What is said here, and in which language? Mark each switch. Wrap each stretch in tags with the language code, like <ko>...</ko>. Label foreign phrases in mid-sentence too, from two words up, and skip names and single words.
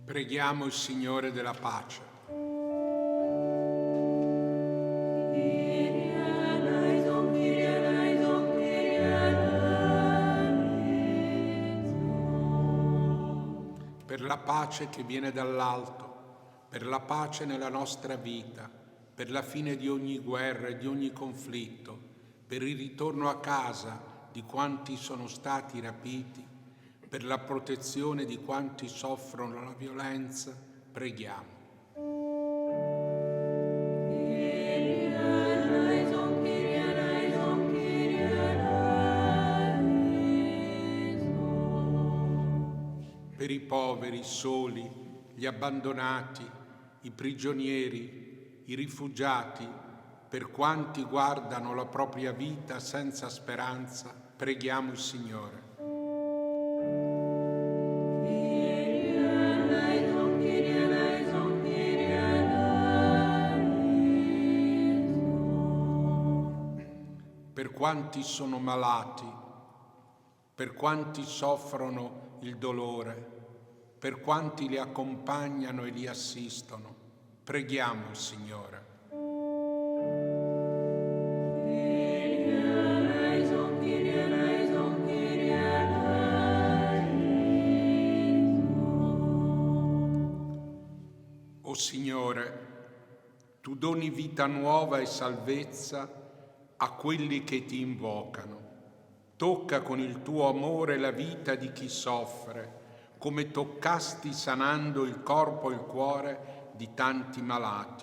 <it>Preghiamo il Signore della pace.</it> <el>Κύριε ελέησον, Κύριε ελέησον, Κύριε ελέησον.</el> <it>Per la pace che viene dall'alto, per la pace nella nostra vita, per la fine di ogni guerra e di ogni conflitto, per il ritorno a casa di quanti sono stati rapiti, per la protezione di quanti soffrono la violenza, preghiamo.</it> <el>Κύριε ελέησον, Κύριε ελέησον, Κύριε ελέησον.</el> <it>Per i poveri, i soli, gli abbandonati, i prigionieri, i rifugiati, per quanti guardano la propria vita senza speranza, preghiamo il Signore.</it> <el>Κύριε ελέησον, Κύριε ελέησον, Κύριε ελέησον.</el> <it>Per quanti sono malati, per quanti soffrono il dolore, per quanti li accompagnano e li assistono, preghiamo il Signore.</it> <el>Κύριε ελέησον, Κύριε ελέησον, Κύριε ελέησον.</el> <it>O Signore, Tu doni vita nuova e salvezza a quelli che Ti invocano. Tocca con il Tuo amore la vita di chi soffre, come toccasti sanando il corpo e il cuore di tanti malati.</it>